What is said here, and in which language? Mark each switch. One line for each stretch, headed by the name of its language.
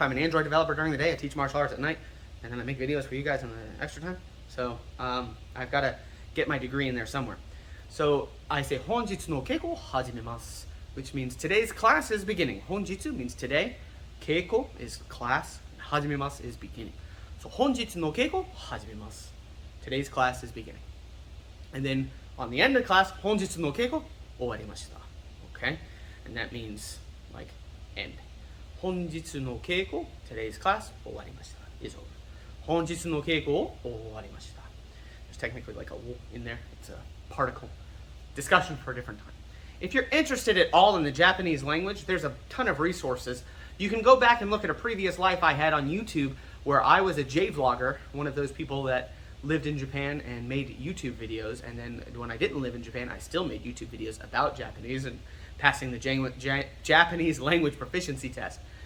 English: I'm an Android developer during the day. I teach martial arts at night, and then I make videos for you guys in the extra time. So I've got to get my degree in there somewhere. So I say,
Japanese: 本日の稽古を始めます,
English: which means today's class is beginning. 本日 means today. 稽古 is class.
Japanese: 始めます
English: is beginning. So
Japanese: 本日の稽古を始めます.
English: Today's class is beginning. And then on the end of the class,
Japanese: 本日の稽古終わりました.
English: Okay? And that means like end.
Japanese: 本日の稽古,
English: today's class,
Japanese: 終わりました
English: is over.
Japanese: 本日の稽古を終わりました.
English: There's technically like a in there. It's a particle. Discussion for a different time. If you're interested at all in the Japanese language, there's a ton of resources. You can go back and look at a previous life I had on YouTube where I was a J-vlogger, one of those people that lived in Japan and made YouTube videos, and then when I didn't live in Japan, I still made YouTube videos about Japanese and passing the Japanese language proficiency test.